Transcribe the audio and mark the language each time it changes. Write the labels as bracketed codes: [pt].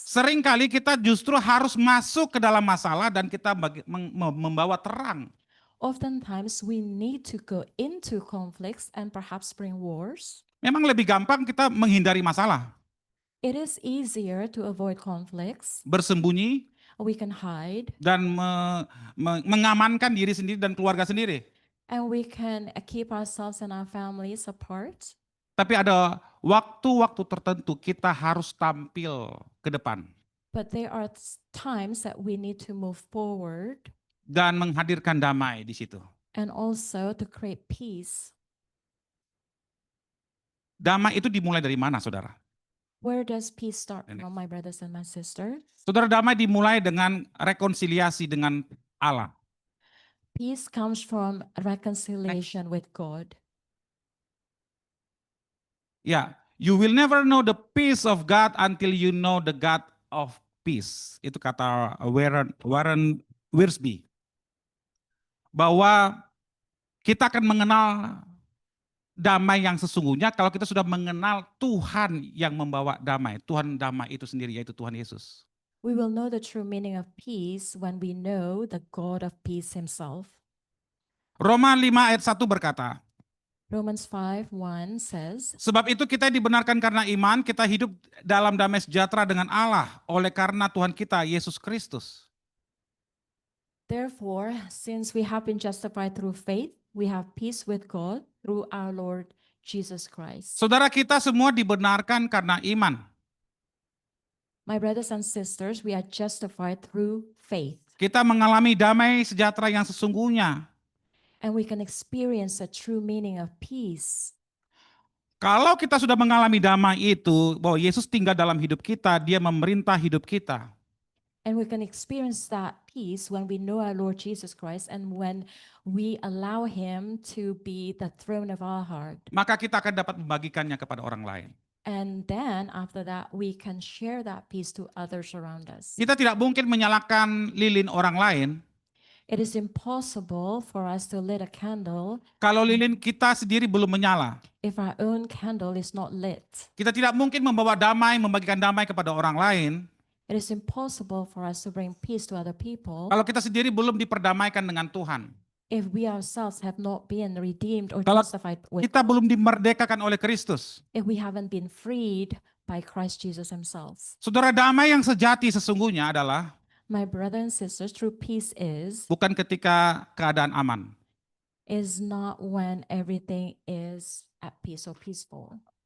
[id] Seringkali kita justru harus masuk ke dalam masalah dan kita membawa terang. [en] Oftentimes we need to go into conflicts and perhaps bring wars. [id] Memang lebih gampang kita menghindari masalah. [en] It is easier to avoid conflicts. [id] Bersembunyi [en] We can hide, [id] dan mengamankan diri sendiri dan keluarga sendiri. [en] and we can keep ourselves and our families apart. [id] Tapi ada waktu-waktu tertentu kita harus tampil ke depan [en] But there are times that we need to move forward [id] dan menghadirkan damai di situ. [en] and also to create peace. [id] Damai itu dimulai dari mana, saudara? [en] Where does peace start Next. from, my brothers and my sisters? [id] Saudara, damai dimulai dengan rekonsiliasi dengan Allah. [en] Peace comes from reconciliation with God. Ya, you will never know the peace of God until you know the God of peace. [id] Itu kata Warren Wiersbe. Bahwa kita akan mengenal damai yang sesungguhnya kalau kita sudah mengenal Tuhan yang membawa damai. Tuhan damai itu sendiri, yaitu Tuhan Yesus. [en] We will know the true meaning of peace when we know the God of peace himself. [id] Roma 5 ayat 1 berkata, [en] Romans 5:1 says, [id] sebab itu kita dibenarkan karena iman, kita hidup dalam damai sejahtera dengan Allah oleh karena Tuhan kita, Yesus Kristus. [en] therefore, since we have been justified through faith, we have peace with God through our Lord Jesus Christ. [id] Saudara, kita semua dibenarkan karena iman. [en] My brothers and sisters, we are justified through faith, [id] Kita mengalami damai sejahtera yang sesungguhnya. [en] and we can experience the true meaning of peace. [id] Kalau kita sudah mengalami damai itu, bahwa Yesus tinggal dalam hidup kita, dia memerintah hidup kita. [en] And we can experience that peace when we know our Lord Jesus Christ and when we allow him to be the throne of our heart. [id] Maka kita akan dapat membagikannya kepada orang lain. [en] And then after that, we can share that peace to others around us. [id] Kita tidak mungkin menyalakan lilin orang lain [en] It is impossible for us to lit a candle [id] kalau lilin kita sendiri belum menyala. [en] if our own candle is not lit. [id] Kita tidak mungkin membawa damai, membagikan damai kepada orang lain [en] It is impossible for us to bring peace to other people [id] kalau kita sendiri belum diperdamaikan dengan Tuhan. [en] if we ourselves have not been redeemed or [id] Kalau [en] justified with [id] kita [en] God, [id] belum dimerdekakan oleh Kristus. [en] if we haven't been freed by Christ Jesus himself. [id] Saudara, damai yang sejati sesungguhnya adalah [en] My brother and sisters, true peace [id] bukan ketika keadaan aman. [en] is not when everything is at peace or peaceful.